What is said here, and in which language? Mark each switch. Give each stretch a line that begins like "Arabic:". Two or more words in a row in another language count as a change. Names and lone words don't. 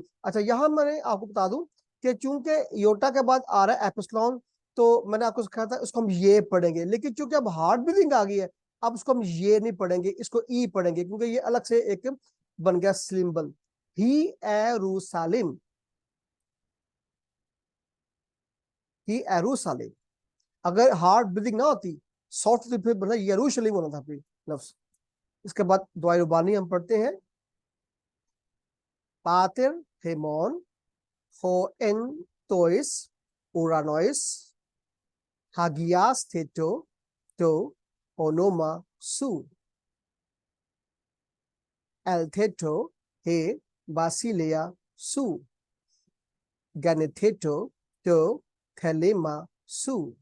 Hindi: अच्छा, यहां मैंने आपको बता दूं कि चूंकि योटा के बाद आ रहा है एप्सिलॉन, तो मैंने आपको सिखाया था उसको हम ये पढ़ेंगे, लेकिन चूंकि अब
English: hard breathing
Hindi: आ गई है, अब उसको हम ये नहीं पढ़ेंगे, इसको ई पढ़ेंगे, क्योंकि ये अलग से एक बन गया सिंबल।
Greek: η Ιερουσαλήμ, η Ιερουσαλήμ.
Hindi: अगर
English: hard breathing
Hindi: ना होती, सॉफ्ट, तो फिर बना यरूशलेम होना था फिर लफ्ज। इसके बाद दुआ रुबानी हम पढ़ते हैं।
Greek: Πάτερ ἡμῶν, ὁ ἐν τοῖς, οὐρανοῖς, ἁγιασθήτω, τὸ ὄνομά σου, ἐλθέτω, ἡ βασιλεία σου, γενηθήτω, τὸ θέλημά σου,